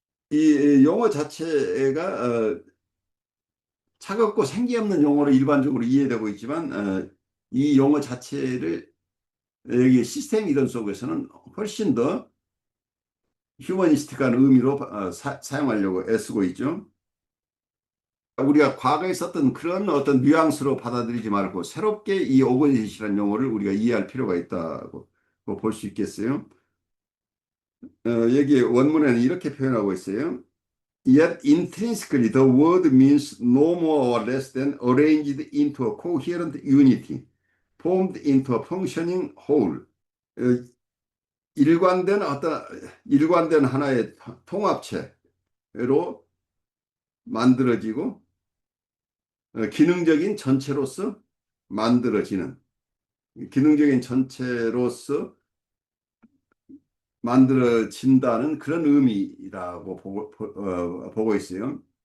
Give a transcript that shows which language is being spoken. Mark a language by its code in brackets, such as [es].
[ko] 이 용어 자체가 차갑고 생기 없는 용어로 일반적으로 이해되고 있지만 이 용어 자체를 여기 시스템 이론 속에서는 훨씬 더 휴머니스틱한 의미로 사용하려고 애쓰고 있죠. 우리가 과거에 썼던 그런 어떤 뉘앙스로 받아들이지 말고 새롭게 이 오건짓이라는 용어를 우리가 이해할 필요가 있다고 볼 수 있겠어요. 여기 원문에는 이렇게 표현하고 있어요. [en] Yet intrinsically the word means no more or less than arranged into a coherent unity, formed into a functioning whole. [ko] 어, 일관된 하나의 통합체로 만들어지고 기능적인 전체로서 만들어지는 기능적인 전체로서 만들어진다는 그런 의미라고 보고 있어요.